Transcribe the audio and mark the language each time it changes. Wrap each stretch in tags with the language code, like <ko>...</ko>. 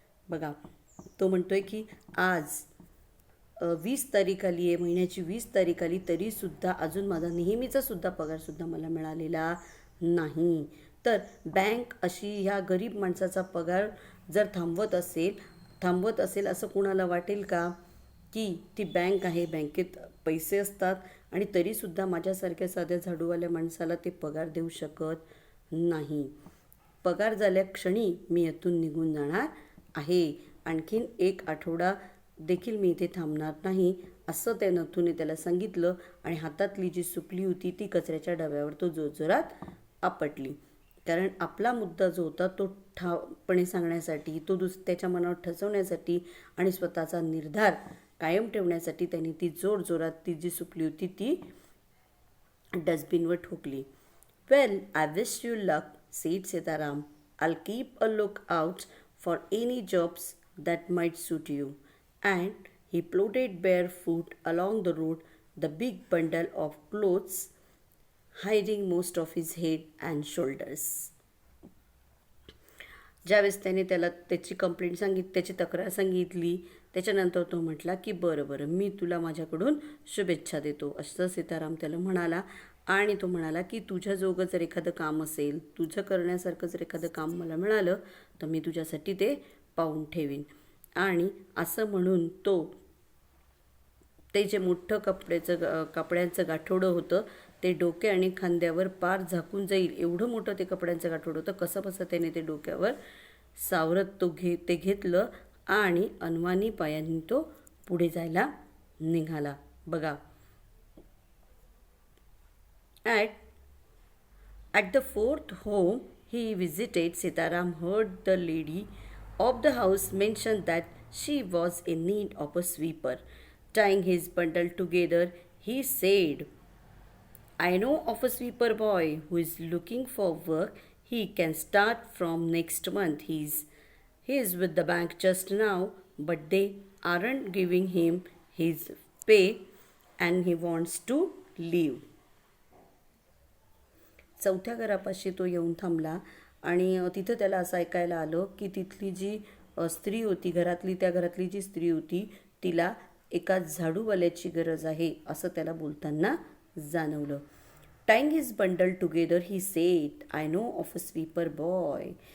<mr>बघा, तो म्हणतोय की आज 20 तारीख आली आहे, महिन्याची 20 तारीख आली तरीसुद्धा अजून माझा नेहमीचा सुद्धा पगारसुद्धा मला मिळालेला नाही. तर बँक अशी ह्या गरीब माणसाचा पगार जर थांबवत असेल असं कुणाला वाटेल का, की ती बँक आहे, बँकेत पैसे असतात आणि तरीसुद्धा माझ्यासारख्या साध्या झाडूवाल्या माणसाला ते पगार देऊ शकत नाही. पगार झाल्या क्षणी मी यातून निघून जाणार आहे. आणखीन 1 आठवडा देखील मी इथे थांबणार नाही, असं त्या नथूने त्याला सांगितलं आणि हातातली जी सुपली होती ती कचऱ्याच्या डब्यावर तो जोरजोरात आपटली. कारण आपला मुद्दा जो होता तो ठामपणे सांगण्यासाठी, तो त्याच्या मनावर ठसवण्यासाठी आणि स्वतःचा निर्धार कायम ठेवण्यासाठी त्यांनी ती जोरजोरात ती जी सुपली होती ती डस्टबिनवर ठोकली.</mr> <en>Well, I wish you luck, said Sitaram. I'll keep a lookout for any jobs that might suit you. And he plodded barefoot along the road, the big bundle of clothes hiding most of his head and shoulders.</en> <mr>ज्यावेळेस त्याने त्याला त्याची complaint त्याची तक्रार सांगितली, त्याच्यानंतर तो म्हटला की बरं मी तुला माझ्याकडून शुभेच्छा देतो, असं सीताराम त्याला म्हणाला. आणि तो म्हणाला की तुझ्याजोगं जर एखादं काम असेल, तुझं करण्यासारखं जर एखादं काम मला मिळालं तर मी तुझ्यासाठी ते पाहून ठेवीन. आणि असं म्हणून ते जे मोठं कपड्यांचं गाठोडं होतं ते डोके आणि खांद्यावर पार झाकून जाईल एवढं मोठं ते कपड्यांचं गाठोडं होतं. कसं बसं त्याने ते डोक्यावर सावरत ते घेतलं आणि अनवाणी पायांनी तो पुढे जायला निघाला. बघा,</mr> <en>At the 4th home he visited, Sitaram heard the lady of the house mention that she was in need of a sweeper. Tying his bundle together, he said, I know of a sweeper boy who is looking for work. He can start from next month. He is with the bank just now, but they aren't giving him his pay and he wants to leave.</en> <mr>4थ्या घरापाशी तो येऊन थांबला आणि तिथं त्याला असं ऐकायला आलं की तिथली जी स्त्री होती, त्या घरातली जी स्त्री होती तिला एका झाडूवाल्याची गरज आहे असं त्याला बोलताना जाणवलं.</mr> <en>Tying his bundle together he said, I know of a sweeper boy.</en>